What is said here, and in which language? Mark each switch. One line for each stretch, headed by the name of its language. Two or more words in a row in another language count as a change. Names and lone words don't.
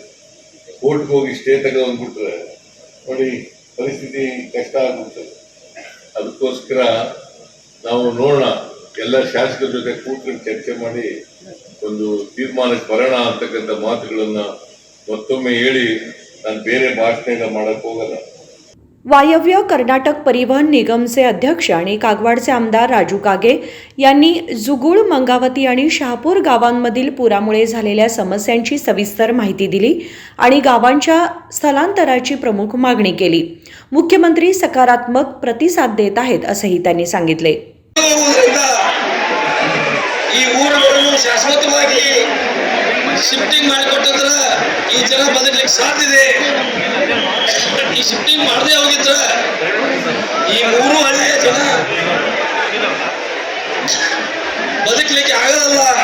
Kannada: ಕೋರ್ಟ್ಗೆ ಹೋಗಿ ಸ್ಟೇ ತಗೊಂಡ್ಬಿಟ್ರೆ ನೋಡಿ ಪರಿಸ್ಥಿತಿ ಕಷ್ಟ ಆಗ್ಬಿಡ್ತದೆ. ಅದಕ್ಕೋಸ್ಕರ ನಾವು ನೋಡೋಣ, ಎಲ್ಲ ಶಾಸಕರ ಜೊತೆ ಕೂತ್ಕೊಂಡು ಚರ್ಚೆ ಮಾಡಿ ಒಂದು ತೀರ್ಮಾನಕ್ಕೆ ಬರೋಣ ಅಂತಕ್ಕಂಥ ಮಾತುಗಳನ್ನ ಮತ್ತೊಮ್ಮೆ ಹೇಳಿ ನಾನು ಬೇರೆ ಭಾಷಣ ಎಲ್ಲ ಮಾಡಕ್ ಹೋಗಲ್ಲ.
Marathi: वायव्य कर्नाटक परिवहन निगमचे अध्यक्ष आणि कागवाडचे आमदार राजू कागे यांनी जुगुळ, मंगावती आणि शहापूर गावांमधील पुरामुळे झालेल्या समस्यांची सविस्तर माहिती दिली आणि गावांच्या स्थलांतराची प्रमुख मागणी केली. मुख्यमंत्री सकारात्मक प्रतिसाद देत आहेत असंही त्यांनी सांगितले.
Kannada: ಶಾಶ್ವತವಾಗಿ ಶಿಫ್ಟಿಂಗ್ ಮಾಡಿಕೊಟ್ಟಿದ್ರೆ ಈ ಜನ ಬದುಕಲಿಕ್ಕೆ ಸಾಧ್ಯ ಇದೆ. ಈ ಶಿಫ್ಟಿಂಗ್ ಮಾಡದೆ ಹೋಗಿದ್ರೆ ಈ ಮೂರು ಹಳ್ಳಿಯ ಜನ ಬದುಕಲಿಕ್ಕೆ ಆಗಲ್ಲ.